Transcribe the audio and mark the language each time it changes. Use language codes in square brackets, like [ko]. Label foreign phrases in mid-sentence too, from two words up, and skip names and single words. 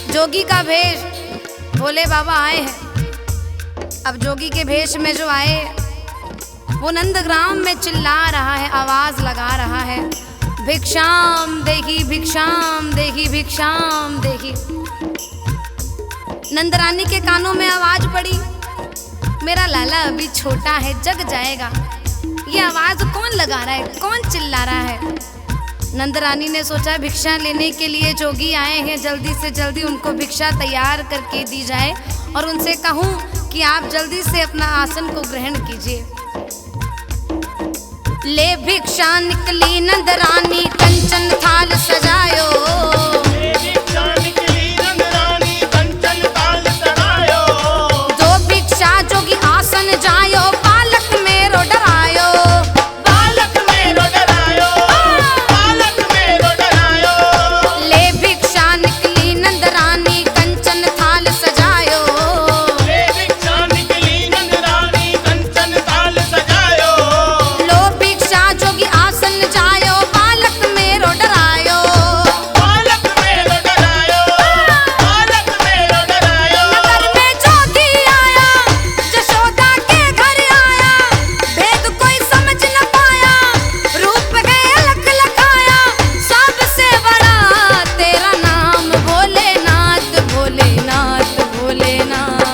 [hi] जोगी का भेष भोले बाबा आए हैं। अब जोगी के भेष में जो आए वो नंदग्राम में चिल्ला रहा है, आवाज लगा रहा है, [sa] भिक्षाम देही भिक्षाम देही भिक्षाम देही। [hi] नंदरानी के कानों में आवाज पड़ी, मेरा लाला अभी छोटा है, जग जाएगा। ये आवाज कौन लगा रहा है, कौन चिल्ला रहा है? नंदरानी ने सोचा भिक्षा लेने के लिए जोगी आए हैं, जल्दी से जल्दी उनको भिक्षा तैयार करके दी जाए और उनसे कहूं कि आप जल्दी से अपना आसन को ग्रहण कीजिए। [bra] ले भिक्षा निकली नंदरानी, कंचन थाल सजायो। ले भिक्षा निकली नंदरानी, कंचन थाल सजायो। दो भिक्षा जोगी आसन जायो, बालक मेरो डरायो। बालक मेरो डरायो, बालक मेरो डरायो। ले भिक्षा निकली नंदरानी, कंचन थाल सजायो। ले भिक्षा निकली नंदरानी, कंचन थाल सजायो। लो भिक्षा जोगी आसन जायो, बालक मेरो डरायो। बालक मेरो डरायो, बालक मेरो डरायो। [hi] नगर में जोगी आया, जशोदा के घर आया, भेद कोई समझ न पाया, रूप है अलग लखाया, सबसे बड़ा तेरा नाम भोलेनाथ भोलेनाथ भोलेनाथ।